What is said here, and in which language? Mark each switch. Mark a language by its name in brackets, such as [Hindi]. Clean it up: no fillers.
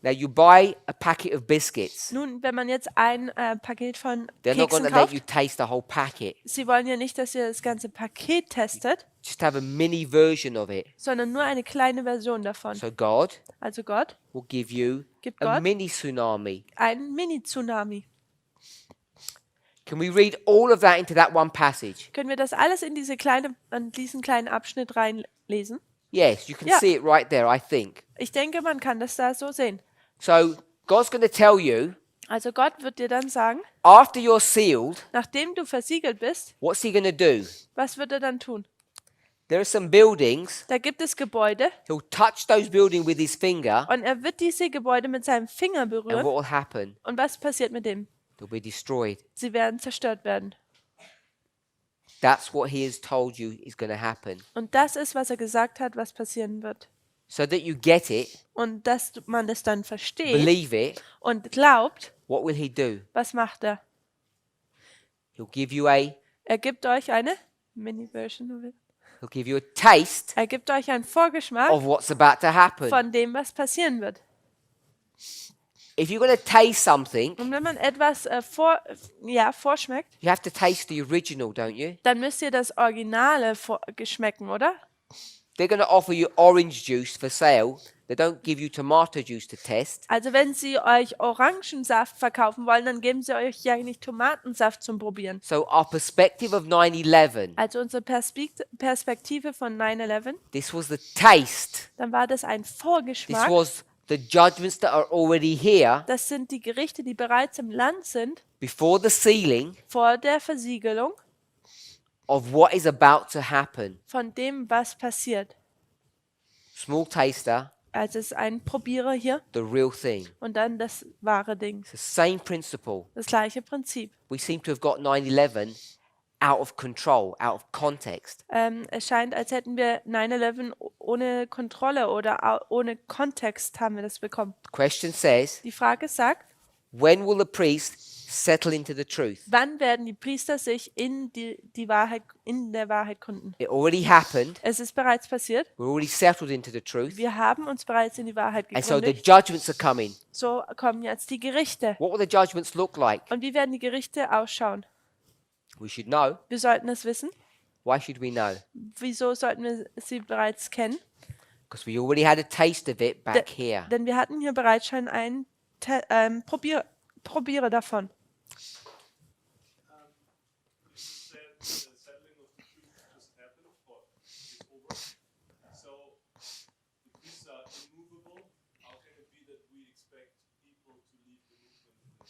[English] Now, you buy a packet of biscuits. [German] Nun, wenn man jetzt ein Paket von [English] They're not going [German] Keksen [English] to let you [German] kauft, [English] taste the whole packet. [German] sie wollen ja nicht, dass ihr das ganze Paket testet, [English] Just have a mini version of it. [German] sondern nur eine kleine Version davon. [English] So God [German] Also Gott [English] will give you [German] gibt [English] a [German] Gott [English] mini tsunami. [German] einen Mini-Tsunami. [English] Can we read all of that into that one passage? [German] Können wir das alles in diesen kleinen Abschnitt reinlesen? [English] Yes, you can Yeah. see it right there, I think. [German] Ich denke, man kann das da so sehen. [English] So God's going to tell you, [German] Also Gott wird dir dann sagen, [English] after you're sealed, [German] nachdem du versiegelt bist, [English] what's he going to do? [German] was wird er dann tun? [English] There are some buildings. [German] Da gibt es Gebäude [English] He'll touch those buildings with his finger, [German] und er wird diese Gebäude mit seinem Finger [English] and [German] berühren. [English] what will happen? [German] Und was passiert mit dem? [English] They'll be destroyed. [German] Sie werden zerstört werden. [English] That's what he has told you is going to happen. [German] Und das ist, was er gesagt hat, was passieren wird. [English] So that you get it, [German] Und dass man das dann versteht [English] believe it, [German] und glaubt, [English] what will he do? [German] was macht er? [English] He'll give you a [German] Er gibt euch eine Mini-Version [English] of it. he'll give you a taste [German] Er gibt euch einen Vorgeschmack [English] of what's about to happen. [German] von dem, was passieren wird. [English] If you're going to taste something, [German] Und wenn man etwas vorschmeckt, [English] you have to taste the original, don't you? [German] dann müsst ihr das Originale geschmecken, oder? [English] They're going to offer you orange juice for sale. They don't give you tomato juice to test. [German] Also wenn sie euch Orangensaft verkaufen wollen, dann geben sie euch ja nicht Tomatensaft zum Probieren. [English] So our perspective of 9/11, [German] Also unsere Perspektive von 9/11, [English] this was the taste. [German] dann war das ein [English] This [German] Vorgeschmack. [English] was the judgments that are already here [German] Das sind die Gerichte, die bereits im Land sind, [English] before the sealing [German] vor der Versiegelung [English] of what is about to happen. [German] von dem, was passiert. [English] Small taster, [German] Also es ist ein Probierer hier [English] the real thing. [German] und dann das wahre Ding. [English] It's the same principle. [German] Das gleiche Prinzip. [English] We seem to have got 9/11 out of control, out of context. [German] Es scheint, als hätten wir 9/11 ohne Kontrolle oder ohne Kontext haben wir das bekommen. [English] The question says, [German] Die Frage sagt, [English] when will the priest settle into the truth? [German] wann werden die Priester sich in der Wahrheit gründen? [English] It already happened. [German] Es ist bereits passiert. [English] We're already settled into the truth. [German] Wir haben uns bereits in die Wahrheit [English] And so the [German] gegründet. [English] judgments are coming. [German] So kommen jetzt die Gerichte. [English] What will the judgments look like? [German] Und wie werden die Gerichte ausschauen? [English] We should know. [German] Wir sollten es wissen. [English] Why should we know? [German] Wieso sollten wir sie bereits kennen? [English] Because we already had a taste of it back here. [German] Denn wir hatten hier bereits schon einen Probierer davon. [English] Said the settling of the truth just happened or is over. So the priests are immovable. How can it be that we expect people to leave the movement?